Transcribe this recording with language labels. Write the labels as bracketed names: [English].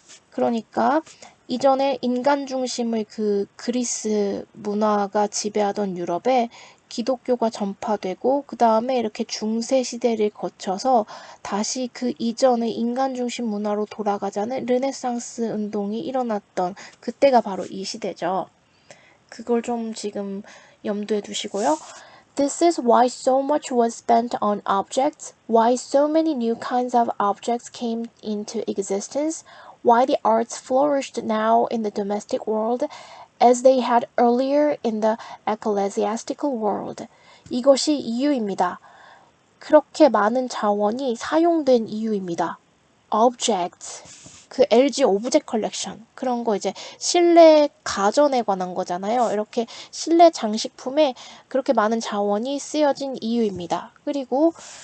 [Korean] 그러니까 이전에 인간 중심의 그 그리스 문화가 지배하던 유럽에 기독교가 전파되고 그 다음에 이렇게 중세 시대를 거쳐서 다시 그 이전의 인간 중심 문화로 돌아가자는 르네상스 운동이 일어났던 그때가 바로 이 시대죠. 그걸 좀 지금 염두에 두시고요. [English] This is why so much was spent on objects, why so many new kinds of objects came into existence, why the arts flourished now in the domestic world as they had earlier in the ecclesiastical world. [Korean] 이것이 이유입니다. 그렇게 많은 자원이 사용된 이유입니다. [English] Object. [Korean] 그 LG 오브젝 컬렉션 그런 거 이제 실내 가전에 관한 거잖아요. 이렇게 실내 장식품에 그렇게 많은 자원이 쓰여진 이유입니다. 그리고